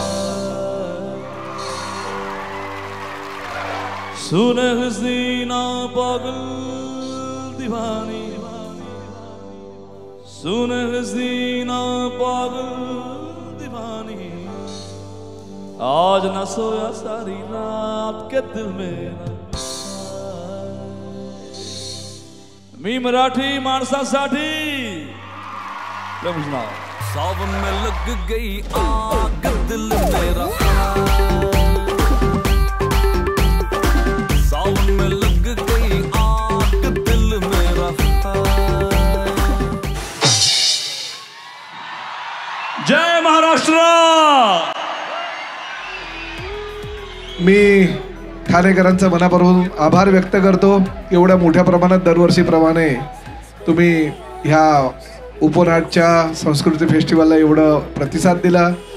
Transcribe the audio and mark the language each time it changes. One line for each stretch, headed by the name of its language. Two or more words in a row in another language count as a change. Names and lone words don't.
Hindi: सुने हसीना पागल दीवानी सुने हसीना पागल दीवानी आज न सोया सारी रात के दिल मेरा.
Marathi: मी मराठी माणसासाठी
Hindi: सावन में लग गई आग दिल मेरा सावन में लग गई आग दिल मेरा.
Marathi: जय महाराष्ट्र. मी ठाणेकरांचा मनापासून आभार व्यक्त करतो. एवढ्या मोठ्या प्रमाणात दरवर्षीप्रमाणे तुम्ही ह्या उपनाटच्या संस्कृती फेस्टिवलला एवढं प्रतिसाद दिला.